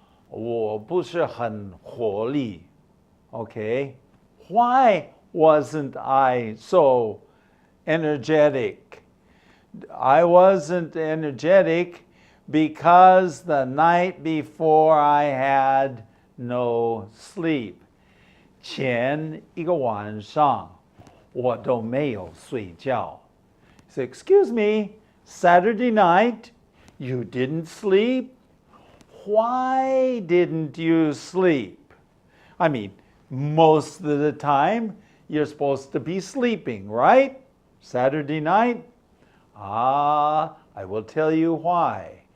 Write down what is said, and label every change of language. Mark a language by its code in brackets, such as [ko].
[zh] 我不是很活力.Okay? [en] Why wasn't I so energetic? I wasn't energetic because the night before I had no sleep. [zh] 前一个晚上我都没有睡觉. [en] So, excuse me, Saturday night, you didn't sleep? Why didn't you sleep? I mean, most of the time, you're supposed to be sleeping, right? Saturday night? I will tell you why.